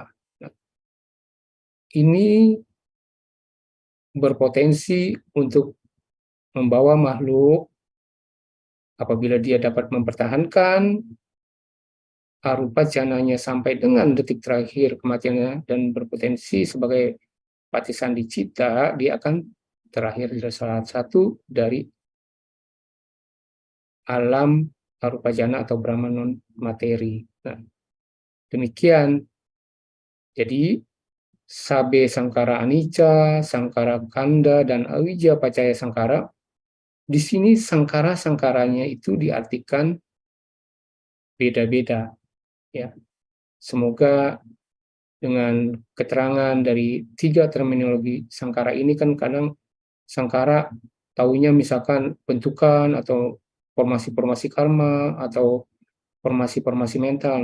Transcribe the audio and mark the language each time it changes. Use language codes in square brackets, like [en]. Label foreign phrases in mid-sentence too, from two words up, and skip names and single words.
[id] Nah, ini berpotensi untuk membawa makhluk apabila dia dapat mempertahankan arupa jananya sampai dengan detik terakhir kematiannya dan berpotensi sebagai patisandi citta, dia akan terakhir di salah satu dari alam arupa jana atau Brahma non materi. Nah, demikian. Jadi [pi] sabe sangkara anicca, sangkara kanda, [id] dan [pi] awija pacaya sangkara. [id] Di sini sangkara-sangkaranya itu diartikan beda-beda, ya. Semoga dengan keterangan dari 3 terminologi sangkara ini, kan kadang sangkara taunya misalkan bentukan atau formasi-formasi karma atau formasi-formasi mental.